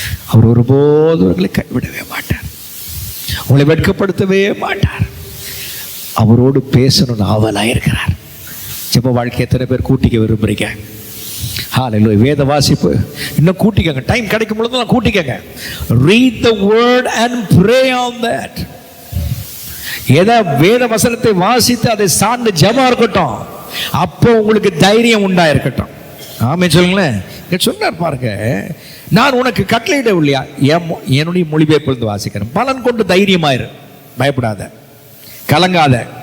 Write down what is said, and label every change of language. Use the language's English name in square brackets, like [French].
[Tamil] அவர் ஒருபோதும் உங்களை கைவிடவே மாட்டார், உங்களை வெட்கப்படுத்தவே மாட்டார். அவரோடு பேசணும்னு ஆவலாக இருக்கிறார். ஜெப வாழ்க்கை எத்தனை பேர் கூட்டிக்க விரும்புறீங்க? ஹல்லேலூயா. வேத வாசிப்பு இன்னும் கூட்டிக்கங்க. டைம் கிடைக்கும் பொழுது கூட்டிக்கங்க. [English] Read the word and pray on that. [Tamil] ஏதா வேத வசனத்தை வாசித்து அதை சார்ந்து ஜெபம் இருக்கட்டும். அப்போ உங்களுக்கு தைரியம் உண்டா இருக்கட்டும். ஆமென் சொல்லுங்களேன். சொன்னார் பாருங்க, நான் உனக்கு கட்டளையிட இல்லையா? என்னுடைய மொழிபெயர்ப்பு வாசிக்கிறேன். பலன் கொண்டு தைரியமாயிரு, பயப்படாத, கலங்காத.